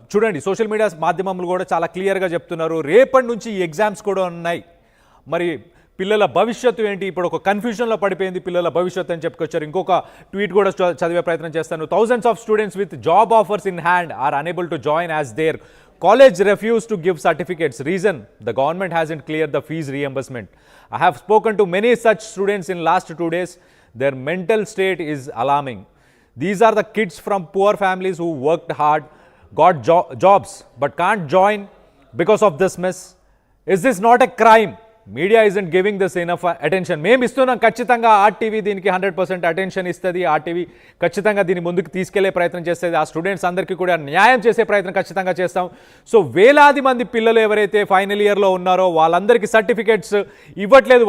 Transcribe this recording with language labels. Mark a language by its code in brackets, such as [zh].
[te] చూడండి, social media మాధ్యమంలో కూడా చాలా క్లియర్గా చెప్తున్నారు, రేపటి నుంచి ఈ ఎగ్జామ్స్ కూడా ఉన్నాయి. మరి పిల్లల భవిష్యత్తు ఏంటి? ఇప్పుడు ఒక కన్ఫ్యూజన్లో పడిపోయింది పిల్లల భవిష్యత్తు అని చెప్పుకొచ్చారు. ఇంకొక ట్వీట్ కూడా చదివే ప్రయత్నం చేస్తాను. [en] Thousands of students with job offers in hand are unable to join as their college refuse to give certificates. Reason: the government hasn't cleared the fees reimbursement. I have spoken to many such students in last 2 days. Their mental state is alarming. These are the kids from poor families who worked hard, got jobs but can't join because of this mess. Is this not a crime? Media isn't giving this enough attention. [te] మేము ఇస్తున్నాం, ఖచ్చితంగా RTV దీనికి 100% attention ఇస్తుంది. RTV ఖచ్చితంగా దీన్ని ముందుకు తీసుకెళ్లే ప్రయత్నం చేస్తుంది. ఆ స్టూడెంట్స్ అందరికీ కూడా న్యాయం చేసే ప్రయత్నం ఖచ్చితంగా చేస్తాం. సో వేలాది మంది పిల్లలు ఎవరైతే ఫైనల్ ఇయర్లో ఉన్నారో వాళ్ళందరికీ సర్టిఫికేట్స్ ఇవ్వట్లేదు.